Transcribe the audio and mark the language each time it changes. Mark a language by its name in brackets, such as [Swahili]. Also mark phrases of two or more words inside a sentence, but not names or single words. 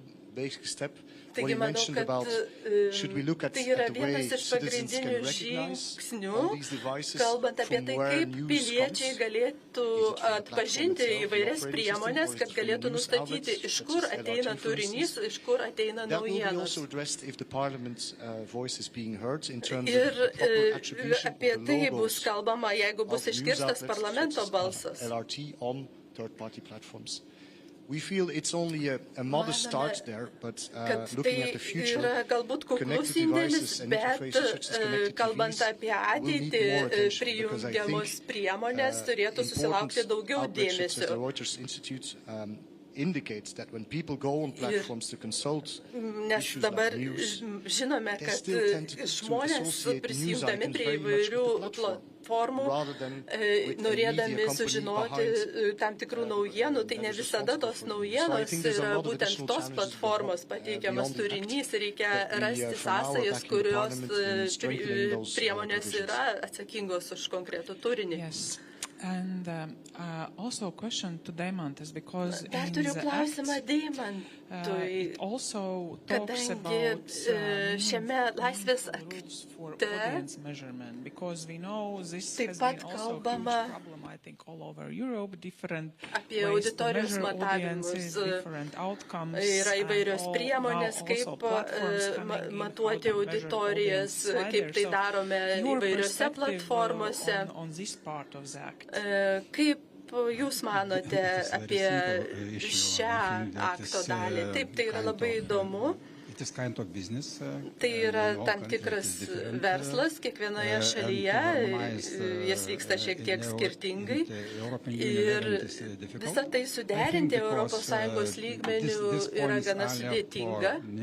[English] basic step. What [Lithuanian] Taigi [English] you [Lithuanian] manau, [English] mentioned [Lithuanian] kad [English] about should we look at [Lithuanian] tai yra [English] the way [Lithuanian] vienas iš [English] citizens can [Lithuanian] pagrindinių [English] recognize [Lithuanian] žingsnių, [English] all these devices [Lithuanian] kalbant apie [English] from [Lithuanian] tai, [English] where [Lithuanian] kaip [English] news [Lithuanian] piliečiai [English] comes. [Lithuanian] galėtų atpažinti įvairias priemonės, kad galėtų nustatyti, iš kur ateina turinys, iš kur ateina naujienos. Ir apie tai bus kalbama, jeigu bus išgirstas parlamento balsas. [English] We feel it's only a modest start there, but looking at the future, connected devices and interfaces such as connected [Lithuanian] kalbant [English] TVs [Lithuanian] apie [English] will need [Lithuanian] ateitį, [English] more attention because I [Lithuanian] prijungiamos [English] think [Lithuanian] priemonės turėtų susilaukti daugiau [English] outlets such as the [Lithuanian] dėmesio. [English] Reuters Institute indicates that when people go on platforms to consult [Lithuanian] Nes [English] issues [Lithuanian] dabar [English] like news, [Lithuanian] žinome, [English] they [Lithuanian] kad [English] still tend to [Lithuanian] žmonės [English] associate the news [Lithuanian] prisijungdami [English] items [Lithuanian] prie [English] very much with [Lithuanian] įvairių [English] the platform, [Lithuanian] platformų, [English] rather than with a [Lithuanian] norėdami [English] media company [Lithuanian] sužinoti [English] behind, [Lithuanian] tam tikrų naujienų, tai ne visada tos naujienos yra būtent tos platformos pateikiamas turinys, reikia rasti sąsajas, kurios priemonės yra atsakingos už konkretų turinį. [English] Yes. And also a question to Deimantas, because [Lithuanian] Dar [English] in [Lithuanian] turiu [English] the [Lithuanian] klausimą [English] act, [Lithuanian] Deimantui, [English] it also talks [Lithuanian] kadangi [English] about [Lithuanian] šiame laisvės [English] for [Lithuanian] akte [English] audience measurement, because we know this [Lithuanian] taip [English] has [Lithuanian] pat [English] been also a huge [Lithuanian] kalbama [English] problem, I think, all over Europe, different [Lithuanian] apie [English] ways to [Lithuanian] auditorijos [English] measure [Lithuanian] matavimus. [English] audiences, different outcomes, [Lithuanian] Yra įvairios [English] and [Lithuanian] priemonės, [English] now [Lithuanian] kaip [English] also platforms coming in, [Lithuanian] matuoti [English] how to measure [Lithuanian] auditorijas, [English] audience [Lithuanian] kaip tai [English] slider. So [Lithuanian] darome [English] your [Lithuanian] įvairiose [English] perspective, [Lithuanian] platformose. [English] on this part of the act. [Lithuanian] Kaip Jūs manote apie šią akto dalį? Taip, tai yra labai įdomu. Tai yra tam tikras verslas kiekvienoje šalyje, jis vyksta šiek tiek skirtingai ir visą tai suderinti ES lygmenių yra gana sudėtinga.